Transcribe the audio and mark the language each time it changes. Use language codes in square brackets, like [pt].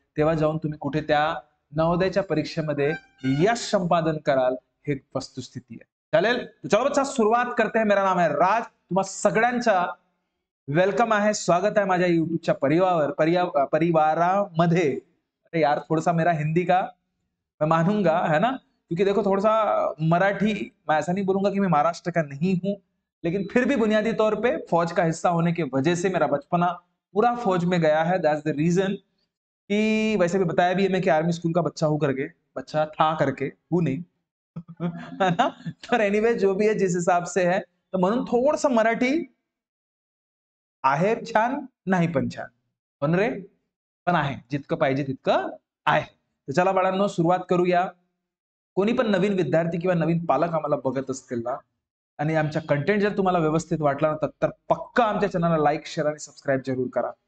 [mr] तेव्हा जाऊन तुम्ही कुठे त्या नवोदयाच्या परीक्षेमध्ये यश संपादन कराल, हे वस्तुस्थिती आहे. चालेल, [hi] तो चलो बच्चा सुरुवात करते हैं. मेरा नाम है राज, [mr] तुम्हा सगळ्यांचा वेलकम आहे, स्वागत आहे माझ्या युट्यूबच्या परिवारामध्ये. [hi] अरे यार, थोड़ा सा मेरा हिंदी का मैं मानूंगा, है ना, क्योंकि देखो थोड़ा सा मराठी, मैं ऐसा नहीं बोलूंगा कि मैं महाराष्ट्र का नहीं हूं, लेकिन फिर भी बुनियादी तौर पे फौज का हिस्सा होने की वजह से मेरा बचपना पूरा फौज में गया है. [en] that's the reason [hi] कि वैसे भी बताया भी है मैं कि आर्मी स्कूल का बच्चा हूं करके, बच्चा था करके, हूं नहीं. है ना. [mr] तर एनिवे [hi] जो भी है, जिस हिसाब से है, [mr] तर म्हणून थोडस मराठी आहे छान, नाही पण छान. पण रे, पण आहे जितकं पाहिजे तितकं आहे. तर चला बाळांनो, सुरुवात करूया. कोणी पण नवीन विद्यार्थी किंवा नवीन पालक आम्हाला बघत असतील ना, आणि आमचा कंटेंट जर तुम्हाला व्यवस्थित वाटला ना, तर पक्का आमच्या चॅनलला लाईक, शेअर आणि सबस्क्राईब जरूर करा.